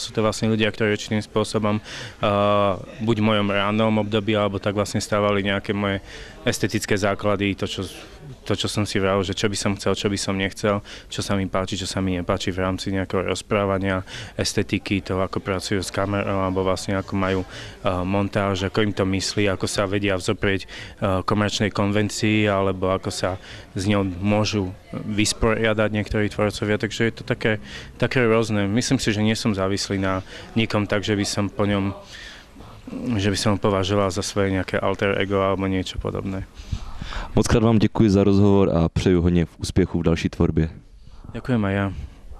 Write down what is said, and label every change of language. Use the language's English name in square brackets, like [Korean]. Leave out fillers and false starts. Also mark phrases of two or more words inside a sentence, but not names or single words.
[Slovak] Sú to vlastne ľudia, ktorí určitým spôsobom buď v mojom rannom období, alebo tak vlastne stávali nejaké moje estetické základy, to, čo som si vral, že čo by som chcel, čo by som nechcel, čo sa mi páči, čo sa mi nepáči v rámci nejakého rozprávania, estetiky, toho, ako pracujú s kamerou, alebo vlastne ako majú montáž, ako im to myslí, ako sa vedia vzoprieť komerčnej konvencii, alebo ako sa s ňou môžu vysporiadať niektorí tvorcovia, takže je to také rôzne. Myslím si, že nie som závislý na nikom tak, že by som ho považoval za svoje nejaké alter ego alebo niečo podobné. [Czech] Moc krát vám děkuji za rozhovor a přeju hodně úspěchů v další tvorbě. [Slovak] Ďakujem aj ja.